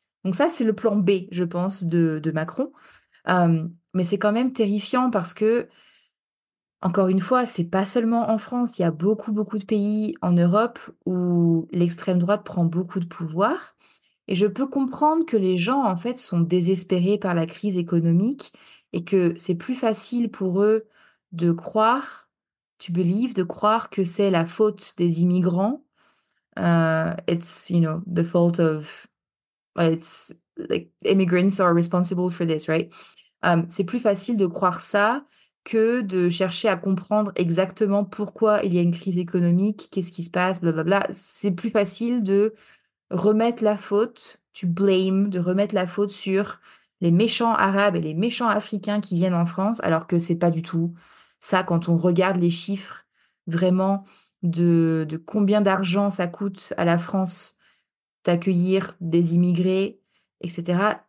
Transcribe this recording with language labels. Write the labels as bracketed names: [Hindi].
[French] Donc ça, c'est le plan B, je pense, de Macron. Mais c'est quand même terrifiant parce que encore une fois, c'est pas seulement en France, il y a beaucoup, beaucoup de pays en Europe où l'extrême droite prend beaucoup de pouvoir. Et je peux comprendre que les gens, en fait, sont désespérés par la crise économique et que c'est plus facile pour eux de croire, de croire que c'est la faute des immigrants. [English] It's, the fault of, it's like immigrants are responsible for this, right? [French] C'est plus facile de croire ça que de chercher à comprendre exactement pourquoi il y a une crise économique, qu'est-ce qui se passe, blablabla. C'est plus facile de remettre la faute, de remettre la faute sur les méchants arabes et les méchants africains qui viennent en France, alors que c'est pas du tout ça quand on regarde les chiffres vraiment de combien d'argent ça coûte à la France d'accueillir des immigrés, etc.